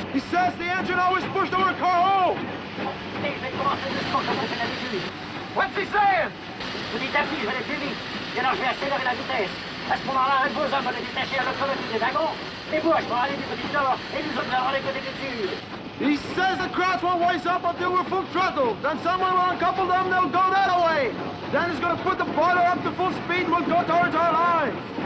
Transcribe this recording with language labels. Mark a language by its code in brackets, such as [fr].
[en] He says the engine always pushed our car home! What's he saying? [fr] Petit à petit, je vais aller plus vite. Et alors, je vais accélérer la vitesse. À ce moment-là, un de vos hommes va détacher la locomotive des wagons. Les Boches vont aller du côté nord et nous autres allons aller du côté du sud. [en] He says the crowds won't wise up until we're full throttle. Then someone will uncouple them, they'll go that way. Then he's going to put the boiler up to full speed and we'll go towards our lines.